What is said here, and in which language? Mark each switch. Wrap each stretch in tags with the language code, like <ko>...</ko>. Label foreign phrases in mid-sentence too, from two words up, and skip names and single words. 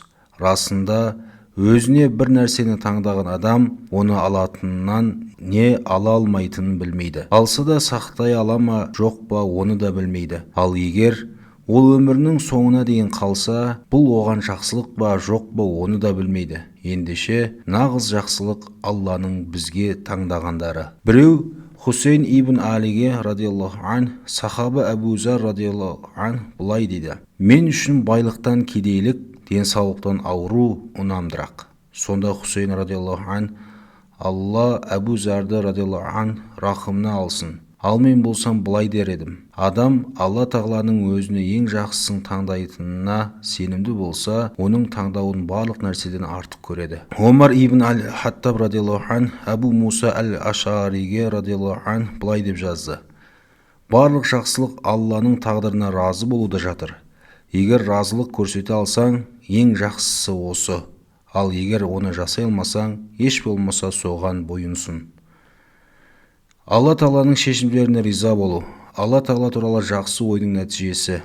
<kk>Расында өзіне бір нәрсені таңдаған адам оны алатынынан не ала алмайтынын білмейді. Алса да сақтай ала ма жоқ па оны да білмейді. Ал егер ол өмірінің соңына дейін қалса, бұл оған жақсылық ба жоқ па оны да білмейді. Ендеше нағыз жақсылық Алланың бізге таңдағандары. Біреу Хусейн ибн Алиге</kk> <ar>رضي الله عن,</ar> <kk>сахаба Әбу Зар</kk> <ar>رضي الله عن</ar> <kk>былай дейді: мен үшін байлықтан кедейлік, денсаулықтан ауру ұнамдырақ. Сонда Хусейн</kk> <ar>رضي الله عن:</ar> <kk>Алла Әбу Зарды</kk> <ar>رضي الله عن</ar> <kk>рахымына алсын. Ал мен болсам былай дер едім: адам Алла тағаланың өзіне ең жақсысын таңдайтынына сенімді болса, оның таңдауын барлық нәрседен артық көреді. Омар ибн Аль-Хаттаб</kk> <ar>رضي الله عن</ar> <kk>Әбу Муса Аль-Ашариге</kk> <ar>رضي الله عن</ar> <kk>былай деп жазды: барлық жақсылық Алланың тағдырына разы болуда жатыр. Егер разылық көрсете алсаң, ең жақсысы осы. Ал егер оны жасай алмасаң, еш болмаса соған бойынсын. Алла тағаланың шешімдеріне риза болу Алла тағала туралы жақсы ойдың нәтижесі.</kk>